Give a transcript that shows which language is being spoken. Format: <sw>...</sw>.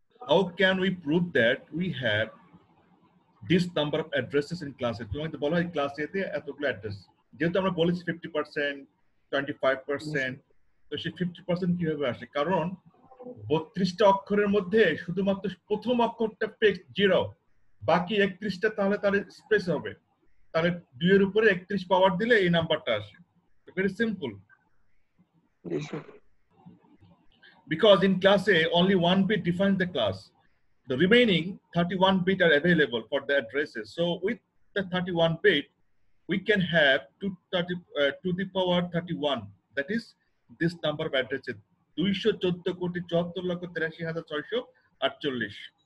<en>How can we prove that we have this number of addresses in class?</en> <bn>তোমাকে তো বলা হয় class এ তে এতগুলো অ্যাড্রেস, যেহেতু আমরা বলেছি 50%, 25%, তো সেই 50% কিভাবে আসে? কারণ 32টা অক্ষরের মধ্যে শুধুমাত্র প্রথম অক্ষরটা ফিক্স 0, বাকি 31টা তাহলে তার স্পেস হবে, তাহলে 2 এর উপরে 31 পাওয়ার দিলে এই নাম্বারটা আসে। Very simple.</bn> <en>Because in class A only one bit defines the class, the remaining 31 bit are available for the addresses. So with the 31 bit we can have to the power 31, that is this number of addresses, 214,74,83,648।</en>